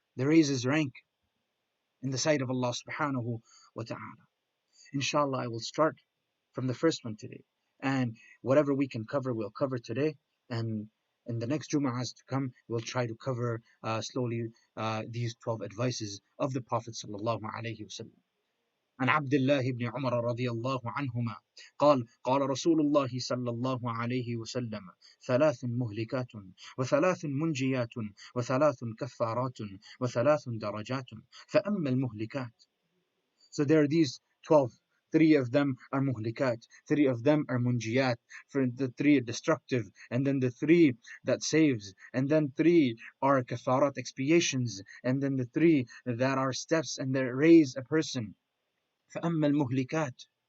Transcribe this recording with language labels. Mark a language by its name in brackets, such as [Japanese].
[English] They raise his rank in the sight of Allah subhanahu wa ta'ala. Inshallah, I will start from the first one today. And whatever we can cover, we'll cover today. And in the next Jumu'ahs to come, we'll try to cover slowly these 12 advices of the Prophet sallallahu alaihi wasallam. [Arabic] عن عبد الله بن عمر رضي الله عنهما قال قال رسول الله صلى الله عليه وسلم ثلاث مهلكات وثلاث منجيات وثلاث كفارات وثلاث درجات فأما المهلكات. [English] So there are these 12. Three of them are muhlikat, three of them are munjiyat, for the three are destructive, and then the three that saves, and then three are kafarat, expiations, and then the three that are steps and that raise a person. [Arabic] فَأَمَّا الْمُهْلِكَاتِ.